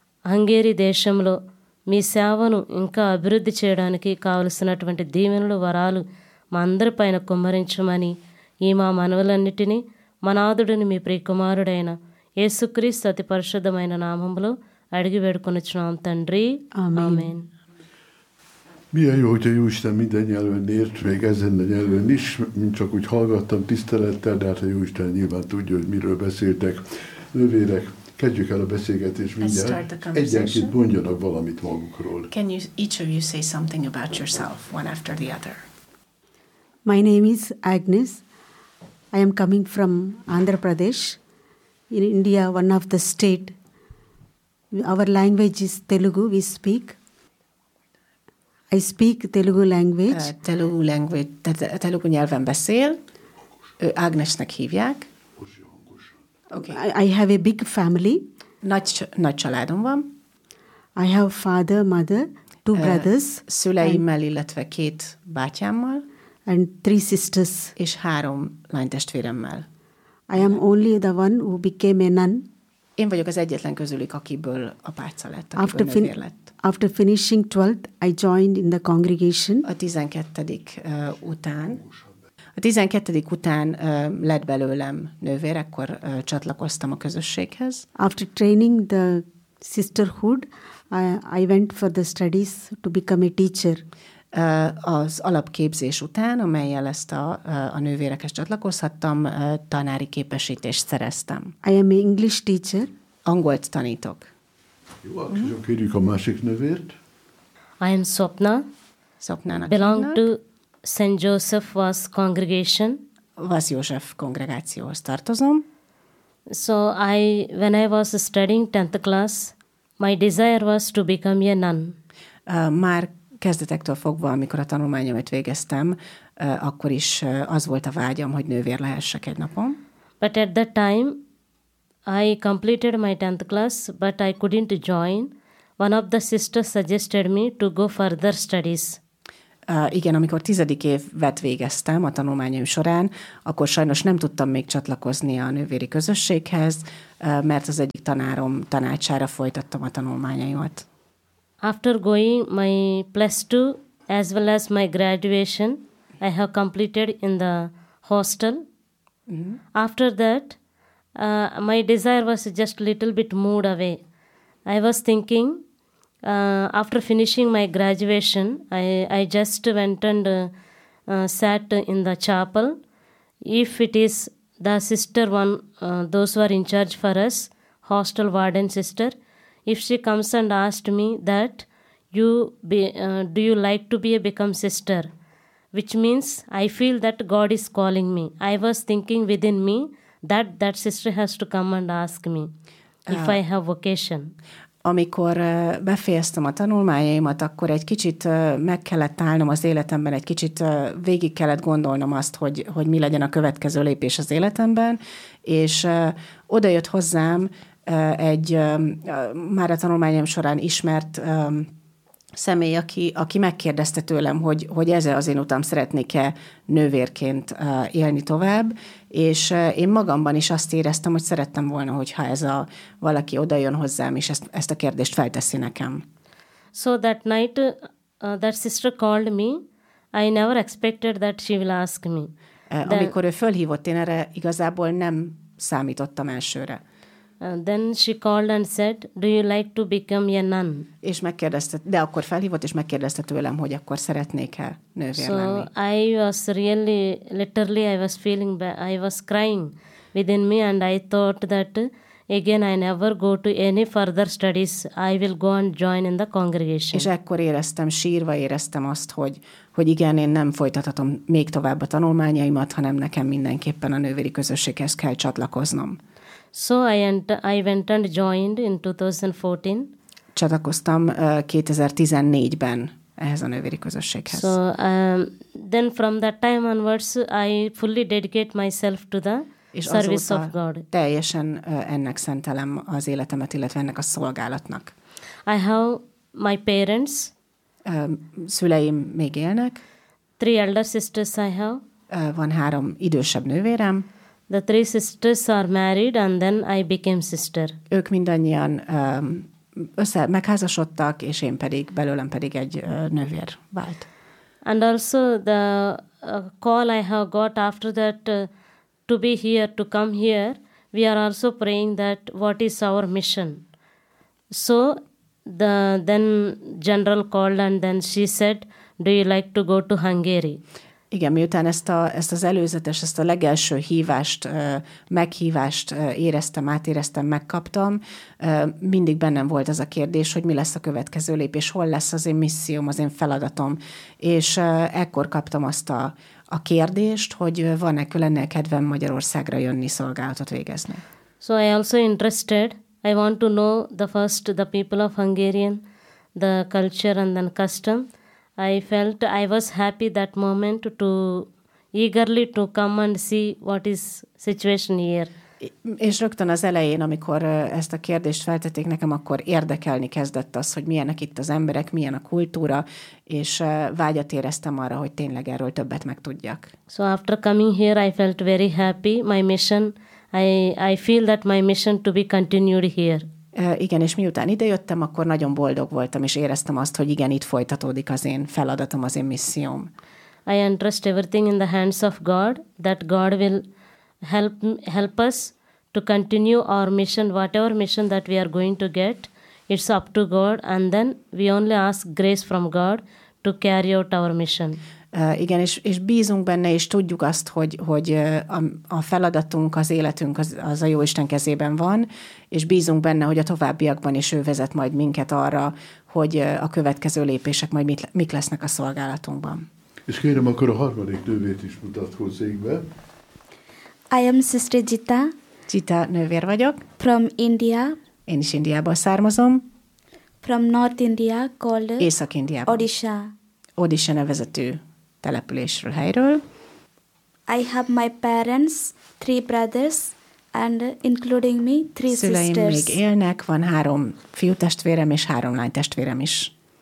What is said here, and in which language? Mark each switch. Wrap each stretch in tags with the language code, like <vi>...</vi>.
<te>హంగేరి దేశంలో మీ సేవను ఇంకా అభివృద్ధి చేయడానికి కావలసినటువంటి దీవెనలు, వరాలు మా అందరి పైన కుమ్మరించమని ఈ మా మనవులన్నిటినీ మనాదుడిని మీ ప్రియకుమారుడైన యేసుక్రీస్తు అతి పరిశుద్ధమైన నామంలో అడిగి వేడుకొనుచున్నాం తండ్రి, ఆమేన్.</te> <hu>Milyen jó, hogyha Jóisten minden nyelven ért, még ezen a nyelven is. Mint csak úgy hallgattam tisztelettel, de hát a Jóisten nyilván tudja, hogy miről beszéltek. Nővérek, kezdjük el a beszélgetést mindjárt. Egyenként mondjanak valamit magukról.</hu> <en>Can you, each of you say something about yourself, one after the other? My name is Agnes. I am coming from Andhra Pradesh. In India, one of the state. Our language is Telugu, we speak. I speak Telugu language. Telugu language.</en> <hu>Telugu nyelven beszél. Ágnesnek hívják.</hu> <en>Okay. I have a big family.</en> <hu>Nagy családom van.</hu> <en>I have father, mother, two brothers.</en> <hu>Szüleimmel, illetve két bátyámmal.</hu> <en>And three sisters.</en> <hu>És három lánytestvéremmel.</hu> <en>I am only the one who became a nun.</en> <hu>Én vagyok az egyetlen közülük, akiből apáca lett, akiből nővér lett.</hu> <en>After finishing 12th, I joined in the congregation.</en> <hu>A 12. Után. A 12. után lett belőlem nővér, akkor csatlakoztam a közösséghez.</hu> <en>After training the sisterhood, I went for the studies to become a teacher.</en> <hu>Az alapképzés után, amellyel ezt a nővérekhez csatlakozhattam, tanári képesítést szereztem.</hu> <en>I am an English teacher.</en> <hu>Angolt tanítok. Jó, akkor kérjük a másik nevét.</hu> <en>I am Swapna.</en> <hu>Swapnának.</hu> <en>Belong to St. Joseph Vas Congregation.</en> <hu>Vas József kongregációhoz tartozom.</hu> <en>So I, when I was studying 10th class, my desire was to become a nun.</en> <hu>Már kezdetektől fogva, amikor a tanulmányomat végeztem, akkor is az volt a vágyam, hogy nővér lehessek egy napon.</hu> <en>But at that time, I completed my 10th class, but I couldn't join. One of the sisters suggested me to go further studies.</en> <hu>Igen, amikor 10. évet végeztem a tanulmányaim során, akkor sajnos nem tudtam még csatlakozni a nővéri közösséghez, mert az egyik tanárom tanácsára folytattam a tanulmányaimat.</hu> <en>After going my plus two as well as my graduation, I have completed in the hostel. Mm-hmm. After that, my desire was just little bit moved away. I was thinking, after finishing my graduation, I just went and sat in the chapel. If it is the sister one, those who are in charge for us, hostel warden sister, if she comes and asked me that, do you like to become sister? Which means I feel that God is calling me. I was thinking within me, That sister has to come and ask me if I have vocation.</en> <hu>Amikor befejeztem a tanulmányaimat, akkor egy kicsit meg kellett állnom az életemben, egy kicsit végig kellett gondolnom azt, hogy mi legyen a következő lépés az életemben, és oda jött hozzám egy már a tanulmányom során ismert személy, aki megkérdezte tőlem, hogy ez-e az én utam, szeretnék-e nővérként élni tovább, és én magamban is azt éreztem, hogy szerettem volna, hogyha ez a valaki odajön hozzám, és ezt a kérdést felteszi nekem.</hu> <en>So that night, that sister called me. I never expected that she will ask me.</en> <hu>Amikor ő fölhívott, én erre igazából nem számítottam elsőre.</hu> <en>Then she called and said, do you like to become a nun?</en> <hu>És megkérdezte, de akkor felhívott, és megkérdezte tőlem, hogy akkor szeretnék-e nővér lenni.</hu> <en>So I was really, literally I was feeling bad, I was crying within me, and I thought that again I never go to any further studies, I will go and join in the congregation.</en> <hu>És ekkor éreztem, sírva éreztem azt, hogy igen, én nem folytathatom még tovább a tanulmányaimat, hanem nekem mindenképpen a nővéri közösséghez kell csatlakoznom.</hu> <en>So I went and joined in 2014.</en> <hu>Csatlakoztam 2014-ben ehhez a nővéri közösséghez.</hu> <en>So then from that time onwards I fully dedicate myself to the service of God.</en> <hu>És azóta teljesen ennek szentelem az életemet, illetve ennek a szolgálatnak.</hu> <en>I have my parents.</en> <hu>Szüleim még élnek.</hu> <en>Three elder sisters I have.</en> <hu>Van három idősebb nővérem.</hu> <en>The three sisters are married, and then I became sister.</en> <hu>Ők mindannyian megházasodtak, és én pedig belőlem pedig egy nővér vált.</hu> <en>And also the call I have got after that to be here, to come here, we are also praying that what is our mission. So then general called, and then she said, do you like to go to Hungary?</en> <hu>Igen, miután ezt a legelső hívást, meghívást éreztem, megkaptam, mindig bennem volt az a kérdés, hogy mi lesz a következő lépés, hol lesz az én misszióm, az én feladatom. És ekkor kaptam azt a kérdést, hogy van-e különnél kedvem Magyarországra jönni, szolgálatot végezni.</hu> <en>So I also interested. I want to know the first the people of Hungarian, the culture and then custom. I felt I was happy that moment to eagerly to come and see what is situation here.</en> <hu>És rögtön az elején, amikor ezt a kérdést feltették nekem, akkor érdekelni kezdett az, hogy milyenek itt az emberek, milyen a kultúra, és vágyat éreztem arra, hogy tényleg erről többet megtudjak.</hu> <en>So after coming here, I felt very happy. My mission, I feel that my mission to be continued here.</en> <hu>Igen, és miután idejöttem, akkor nagyon boldog voltam, és éreztem azt, hogy igen, itt folytatódik az én feladatom, az én misszióm.</hu> <en>I entrust everything in the hands of God, that God will help us to continue our mission, whatever mission that we are going to get, it's up to God, and then we only ask grace from God to carry out our mission.</en> <hu>Igen, és bízunk benne, és tudjuk azt, hogy a feladatunk, az életünk az a Jóisten kezében van, és bízunk benne, hogy a továbbiakban is ő vezet majd minket arra, hogy a következő lépések majd mik lesznek a szolgálatunkban. És kérem, akkor a harmadik nővét is mutatkozzék be.</hu> <en>I am Sister Jita.</en> <hu>Jita nővér vagyok.</hu> <en>From India.</en> <hu>Én is Indiából származom.</hu> <en>From North India, called</en> <hu>Észak-Indiában.</hu> <en>Odisha.</en> <hu>Odisha nevezetű településről, helyről.</hu> <en>I have my parents, three brothers, and including me, three</en> <hu>Szüleim</hu> <en>sisters.</en> <hu>Szüleim még élnek, van három fiútestvérem és három lánytestvérem is.</hu>